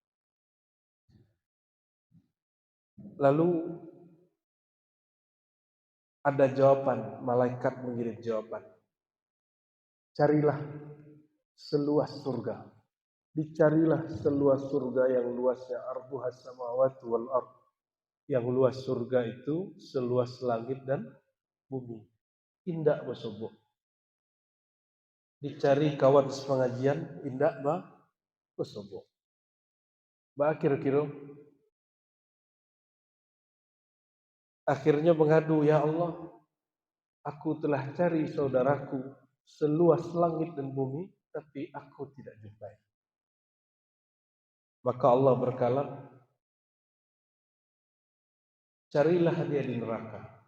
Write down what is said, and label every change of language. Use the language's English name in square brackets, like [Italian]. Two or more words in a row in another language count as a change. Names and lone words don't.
[Indonesian] Lalu ada jawaban, malaikat mengirim jawaban. Carilah seluas surga. Dicarilah seluas surga yang luasnya [Arabic] arduhas samawati wal ard. [Indonesian] Yang luas surga itu seluas langit dan bumi. [Minangkabau] Indak bersobok. [Indonesian] Dicari kawan sepengajian, [Minangkabau] indak bersobok. [Indonesian] Kira-kira akhirnya mengadu, ya Allah, aku telah cari saudaraku seluas langit dan bumi, tapi aku tidak jumpai. Maka Allah berkalam, carilah dia di neraka.